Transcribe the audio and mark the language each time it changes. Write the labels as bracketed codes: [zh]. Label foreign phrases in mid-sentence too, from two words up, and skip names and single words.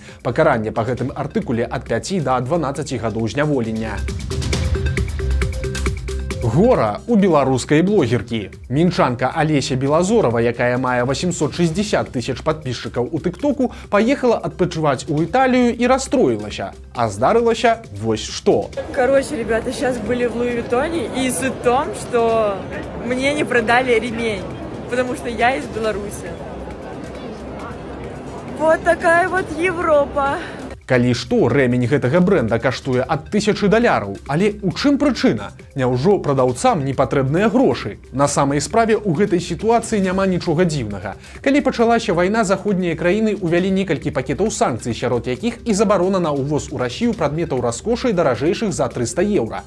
[be] Пакаранне па гэтым артыкуле ад 5 да 12 гадоў зняволення. Гора у беларускай блогеркі. Мінчанка Алеся Белазорова, якая мае 860 тысяч падписчыкаў у тыктоку, паехала адпачываць у Італію і расстроілася. А здарылася вось што. [ru] Короче, ребята, сейчас были в Луи Виттоне, и суть в том, что мне не продали ремень, потому что я из Беларуси. Вот такая вот Европа. [be] Калі што, рэмень гэтага брэнда каштуе ад $1000. Але ў чым прычына? Няўжо прадаўцам не патрэбныя грошы? На самай справе ў гэтай сітуацыі няма нічога дзіўнага. Калі пачалася вайна, заходнія краіны ўвялі некалькі пакетаў санкцый, сярод якіх і забарона на ўвоз у Расію прадметаў раскошы даражэйшых за 300 еўра.